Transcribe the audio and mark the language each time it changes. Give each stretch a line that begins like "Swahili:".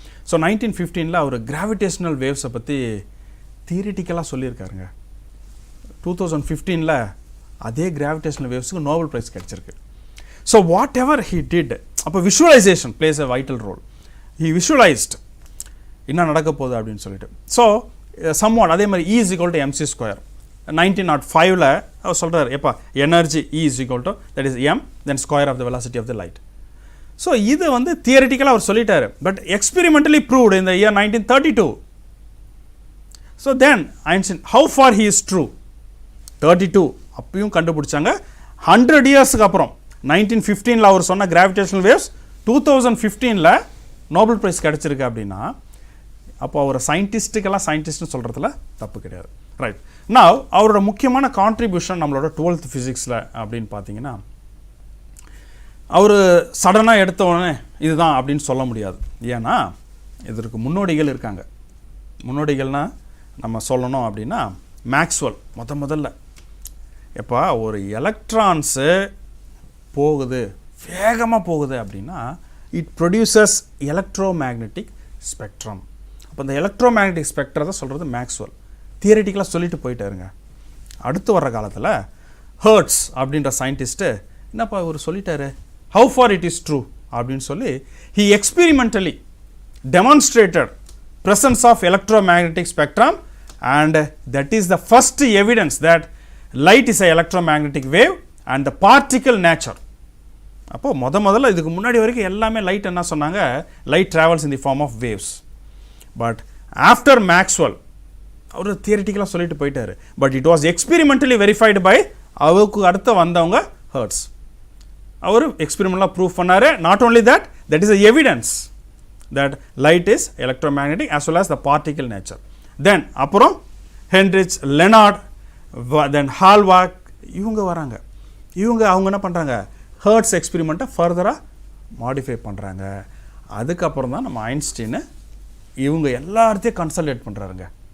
Tamil: So 1915 அவர் gravitational வேவ்ஸை பற்றி தியரிட்டிக்கலாக சொல்லியிருக்காருங்க. 2015 அதே gravitational வேவ்ஸுக்கு Nobel prize கிடச்சிருக்கு.
English: so whatever he did,
Tamil: அப்போ
English: Visualization plays a vital role. He visualized
Tamil: என்ன நடக்க போகுது அப்படின்னு சொல்லிட்டு.
English: so somewhat
Tamil: அதே மாதிரி
English: E is equal to mc². 1905
Tamil: அவர் சொல்கிறார், எப்பா
English: Energy E is equal to that is m then square of the velocity of the light.
Tamil: So இது வந்து தியரிட்டிக்கலாக அவர் சொல்லிட்டாரு.
English: But experimentally proved in the year 1932.
Tamil: So then Einstein
English: how far he is true
Tamil: 32 அப்பயும் கண்டுபிடிச்சாங்க. 100 இயர்ஸுக்கு அப்புறம் 1915 அவர் சொன்ன gravitational waves 2015 Nobel prize கிடச்சிருக்கு அப்படின்னா அப்போ அவர் சயின்டிஸ்ட்னு சொல்கிறதுல தப்பு கிடையாது. ரைட். நவ் அவரோட முக்கியமான கான்ட்ரிபியூஷன் நம்மளோட 12th ஃபிசிக்ஸில் அப்படின்னு பார்த்தீங்கன்னா, அவர் சடனாக எடுத்த உடனே இதுதான் அப்படின்னு சொல்ல முடியாது. ஏன்னா இதற்கு முன்னோடிகள் இருக்காங்க. முன்னோடிகள்னால் நம்ம சொல்லணும் அப்படின்னா மேக்ஸ்வெல் முதல்ல எப்போ ஒரு எலக்ட்ரான்ஸு போகுது வேகமாக போகுது அப்படின்னா இட் ப்ரொடியூசஸ் எலக்ட்ரோமேக்னெட்டிக் ஸ்பெக்ட்ரம். அப்போ இந்த எலக்ட்ரோமேக்னெட்டிக் ஸ்பெக்ட்ரத்தை சொல்கிறது மேக்ஸ்வெல் தியரிட்டிக்கலாக சொல்லிட்டு போயிட்டாருங்க. அடுத்து வர்ற காலத்தில் ஹெர்ட்ஸ் அப்படின்ற சயின்டிஸ்ட்டு என்னப்பா இவர் சொல்லிட்டாரு,
English: how far it is true
Tamil: அப்படின்னு சொல்லி
English: He experimentally demonstrated presence of electromagnetic spectrum and that is the first evidence that light is a electromagnetic wave and the particle nature.
Tamil: அப்போ முதல்ல இதுக்கு முன்னாடி வரைக்கும் எல்லாமே லைட் என்ன சொன்னாங்க, light
English: travels in the form of waves. But after
Tamil: Maxwell அவர் தியரிட்டிக்கலாக சொல்லிட்டு போயிட்டாரு.
English: but it was experimentally verified by
Tamil: அவருக்கு அடுத்து வந்தவங்க
English: Hertz.
Tamil: அவர் எக்ஸ்பெரிமெண்டலாக ப்ரூவ் பண்ணாரு.
English: Not only that is a evidence that light is electromagnetic as well as the particle nature.
Tamil: Then அப்புறம் Heinrich Lenard, then ஹால்வாக் இவங்க வராங்க. அவங்க என்ன பண்ணுறாங்க, ஹெர்ட்ஸ் எக்ஸ்பெரிமெண்ட்டை ஃபர்தராக மாடிஃபை பண்ணுறாங்க. அதுக்கப்புறம் தான் நம்ம ஐன்ஸ்டீனு இவங்க எல்லாத்தையும் கன்சல்டேட் பண்ணுறாருங்க.